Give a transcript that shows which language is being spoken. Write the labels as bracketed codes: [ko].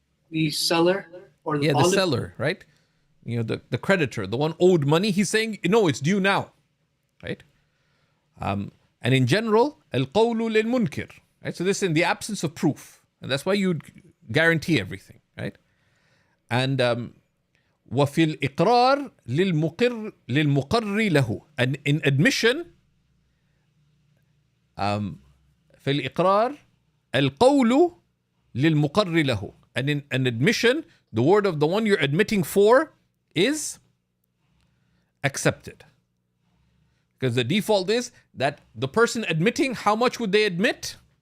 [en] The seller or the the seller, right? The creditor, the one owed money, he's saying, no, it's due now, right? And in general, [ar] al-qawlu lil-munkir, [en] right? So this is in the absence of proof, and that's why you guarantee everything, right? And [ar] وَفِي الْإِقْرَارِ لِلْمُقِرِّ لَهُ. [en] And in admission, [ar] في الإقرار القول للمقر له. [en] And in an admission, the word of the one you're admitting for is accepted. Because the default is that the person admitting, how much would they admit?